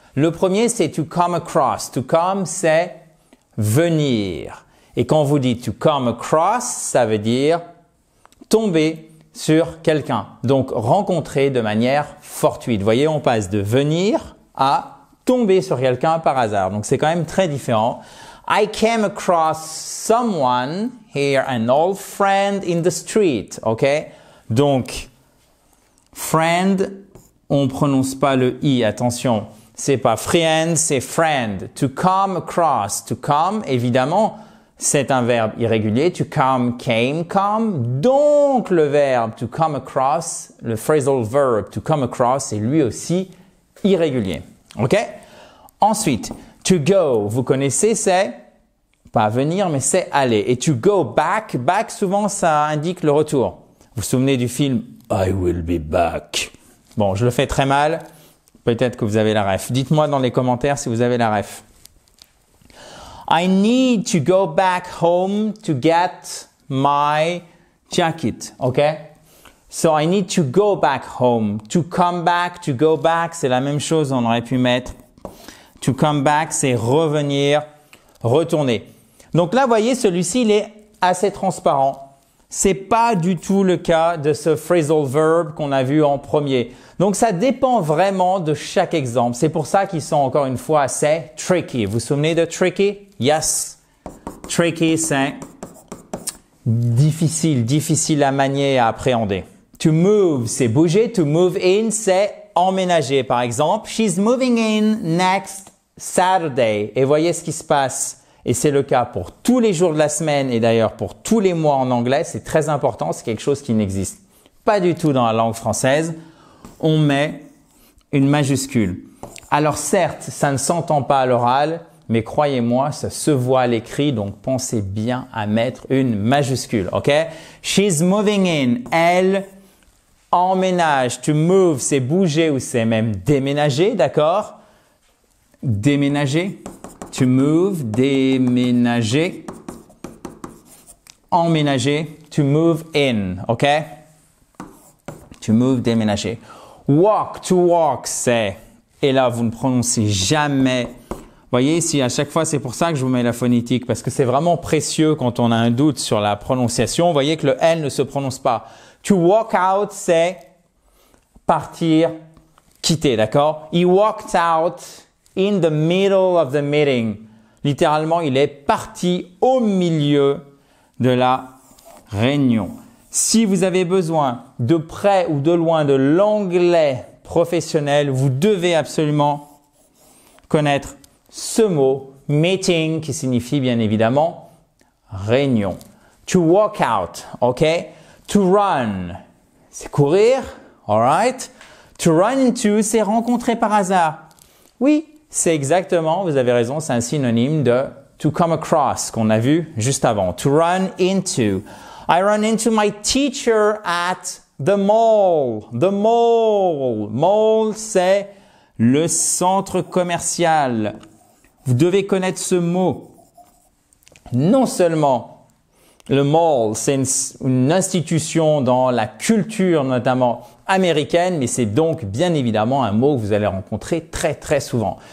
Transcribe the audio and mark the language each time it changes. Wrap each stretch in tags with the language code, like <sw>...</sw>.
<fr>Le premier, c'est to come across. To come, c'est venir. Et quand vous dites to come across, ça veut dire tomber sur quelqu'un. Donc, rencontrer de manière fortuite. Vous voyez, on passe de venir à tomber sur quelqu'un par hasard. Donc, c'est quand même très différent.</fr> <en>I came across someone here, an old friend in the street. OK?</en> <fr>Donc, friend, on prononce pas le i. Attention, c'est pas friend, c'est friend. To come across. To come, évidemment, c'est un verbe irrégulier. To come, came, come. Donc, le verbe to come across, le phrasal verb to come across, est lui aussi irrégulier. OK? Ensuite, to go, vous connaissez, c'est pas venir, mais c'est aller. Et to go back, back, souvent, ça indique le retour. Vous vous souvenez du film</fr> <en>I will be back.</en> <fr>Bon, je le fais très mal. Peut-être que vous avez la ref. Dites-moi dans les commentaires si vous avez la ref.</fr> <en>I need to go back home to get my jacket. Okay? So I need to go back home.</en> <fr>To come back, to go back, c'est la même chose. On aurait pu mettre to come back, c'est revenir, retourner. Donc là, vous voyez, celui-ci, il est assez transparent. C'est pas du tout le cas de ce phrasal verb qu'on a vu en premier. Donc, ça dépend vraiment de chaque exemple. C'est pour ça qu'ils sont encore une fois assez tricky. Vous vous souvenez de tricky? Yes. Tricky, c'est difficile à manier et à appréhender. To move, c'est bouger. To move in, c'est emménager. Par exemple,</fr> <en>she's moving in next Saturday.</en> <fr>Et voyez ce qui se passe. Et c'est le cas pour tous les jours de la semaine et d'ailleurs pour tous les mois en anglais. C'est très important. C'est quelque chose qui n'existe pas du tout dans la langue française. On met une majuscule. Alors certes, ça ne s'entend pas à l'oral, mais croyez-moi, ça se voit à l'écrit. Donc pensez bien à mettre une majuscule. OK?</fr> <en>She's moving in.</en> <fr>Elle emménage. To move, c'est bouger ou c'est même déménager. D'accord? Déménager. To move, déménager. Emménager.</fr> <en>To move in. OK?</en> <fr>To move, déménager. Walk, to walk, c'est, et là vous ne prononcez jamais voyez ici, à chaque fois, c'est pour ça que je vous mets la phonétique, parce que c'est vraiment précieux quand on a un doute sur la prononciation. Vous voyez que le L ne se prononce pas. To walk out, c'est partir, quitter, d'accord?</fr> <en>He walked out in the middle of the meeting.</en> <fr>Littéralement, il est parti au milieu de la réunion. Si vous avez besoin de près ou de loin de l'anglais professionnel, vous devez absolument connaître ce mot, meeting, qui signifie bien évidemment réunion.</fr> <en>To walk out, ok? To run,</en> <fr>c'est courir,</fr> <en>alright?</en> <fr>To run into, c'est rencontrer par hasard. Oui, c'est exactement, vous avez raison, c'est un synonyme de to come across qu'on a vu juste avant.</fr> <en>To run into. I run into my teacher at the mall. The mall.</en> <fr>Mall, c'est le centre commercial. Vous devez connaître ce mot. Non seulement le mall, c'est une institution dans la culture notamment américaine, mais c'est donc bien évidemment un mot que vous allez rencontrer très très souvent.</fr>